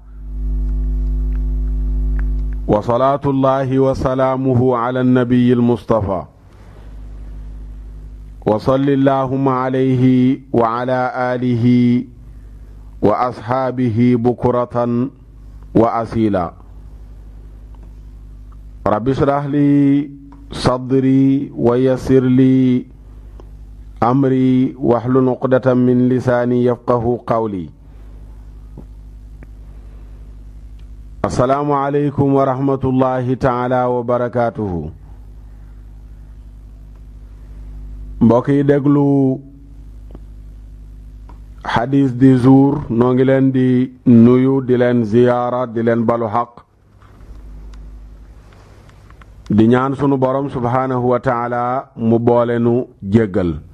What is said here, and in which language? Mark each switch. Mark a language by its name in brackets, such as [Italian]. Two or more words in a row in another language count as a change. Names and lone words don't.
[Arabic] وصلاة الله وسلامه على النبي المصطفى وصل اللهم عليه وعلى آله وأصحابه بكرة وأصيلا رب اشرح لي صدري ويسر لي أمري واحلل عقدة من لساني يفقه قولي السلام عليكم ورحمة الله تعالى وبركاته [Wolof] mbokk yi déglu xadis [French] du jour [Wolof] noo ngi leen di nuyu di leen ziyaara di leen balu xaq di ñaan sunu borom [Arabic] سبحانه وتعالى [Wolof] mu boole nu jéggal